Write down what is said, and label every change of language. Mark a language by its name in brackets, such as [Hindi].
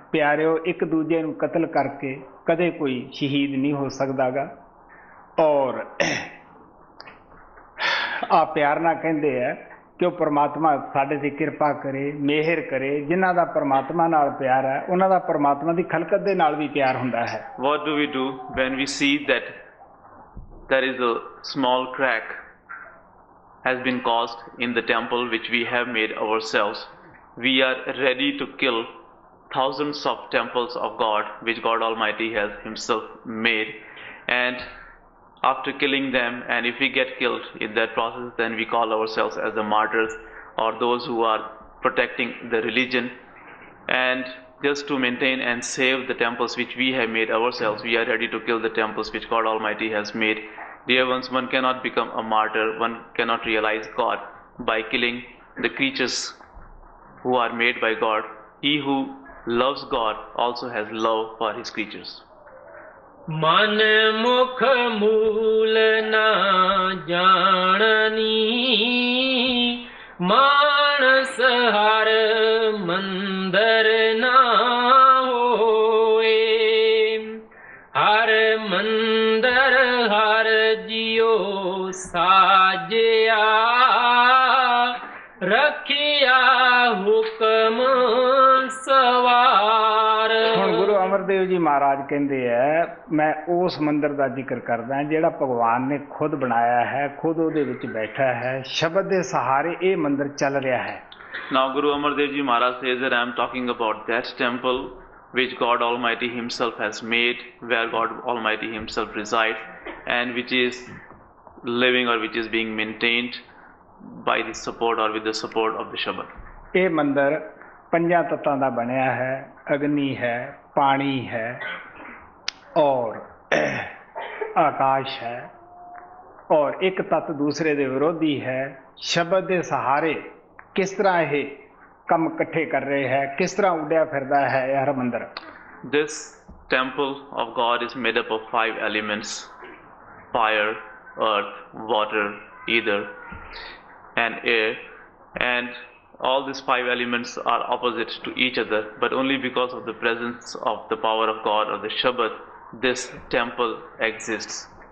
[Punjabi] ਪਿਆਰਿਓ ਇੱਕ ਦੂਜੇ ਨੂੰ ਕਤਲ ਕਰਕੇ ਕਦੇ ਕੋਈ ਸ਼ਹੀਦ ਨਹੀਂ ਹੋ ਸਕਦਾਗਾ ਔਰ ਆ ਪਿਆਰ ਨਾਲ ਕਹਿੰਦੇ ਆ ਕਿ ਉਹ ਪਰਮਾਤਮਾ ਸਾਡੇ 'ਤੇ ਕਿਰਪਾ ਕਰੇ ਮਿਹਰ ਕਰੇ ਜਿਨ੍ਹਾਂ ਦਾ ਪਰਮਾਤਮਾ ਨਾਲ ਪਿਆਰ ਹੈ ਉਹਨਾਂ ਦਾ ਪਰਮਾਤਮਾ ਦੀ ਖਲਕਤ ਦੇ ਨਾਲ ਵੀ ਪਿਆਰ ਹੁੰਦਾ ਹੈ। [English] What do we do when we see that there is a small crack has been caused in the temple which we have made ourselves? We are ready to kill thousands of temples of God which God Almighty has himself made, and after killing them, and if we get killed in that process, then we call ourselves as the martyrs or those who are protecting the religion. And just to maintain and save the temples which we have made ourselves, we are ready to kill the temples which God Almighty has made. Dear ones, one cannot become a martyr, one cannot realize God by killing the creatures who are made by God. He who loves God also has love for his creatures. [Punjabi] ਮਨ ਮੁਖ ਮੂਲ ਨਾ ਜਾਣਨੀ ਮਾਨਸ ਹਰ ਮੰਦਰ ਨਾ ਹੋਏ ਹਰ ਮੰਦਰ ਹਰ ਜਿਉ ਸਾਜਿਆ ਰੱਖਿਆ ਹੁਕਮ ਸਵਾਰ। ਹੁਣ ਗੁਰੂ ਅਮਰਦੇਵ ਜੀ ਮਹਾਰਾਜ ਕਹਿੰਦੇ ਹੈ ਮੈਂ ਉਸ ਮੰਦਰ ਦਾ ਜ਼ਿਕਰ ਕਰਦਾ ਜਿਹੜਾ ਭਗਵਾਨ ਨੇ ਖੁਦ ਬਣਾਇਆ ਹੈ ਖੁਦ ਉਹਦੇ ਵਿੱਚ ਬੈਠਾ ਹੈ ਸ਼ਬਦ ਦੇ ਸਹਾਰੇ ਇਹ ਮੰਦਰ ਚੱਲ ਰਿਹਾ ਹੈ। [English] Now Guru Amar Dev Ji Maharaj says that I am talking about that temple which God Almighty himself has made, where God Almighty himself resides, and which is living or which is being maintained by the support or with the support of the Shabad. [Punjabi] ਇਹ ਮੰਦਰ ਪੰਜਾਂ ਤੱਤਾਂ ਦਾ ਬਣਿਆ ਹੈ ਅਗਨੀ ਹੈ ਪਾਣੀ ਹੈ ਔਰ ਆਕਾਸ਼ ਹੈ ਔਰ ਇੱਕ ਤੱਤ ਦੂਸਰੇ ਦੇ ਵਿਰੋਧੀ ਹੈ। ਸ਼ਬਦ ਦੇ ਸਹਾਰੇ ਕਿਸ ਤਰ੍ਹਾਂ ਇਹ ਕੰਮ ਇਕੱਠੇ ਕਰ ਰਹੇ ਹੈ ਕਿਸ ਤਰ੍ਹਾਂ ਉੱਡਿਆ ਫਿਰਦਾ ਹੈ ਇਹ Harmandar. [English] This temple of God is made up of 5 elements: fire, earth, water, ether and air, and all these 5 elements are opposite to each other, but only because of the presence of the power of God or the Shabad this temple exists.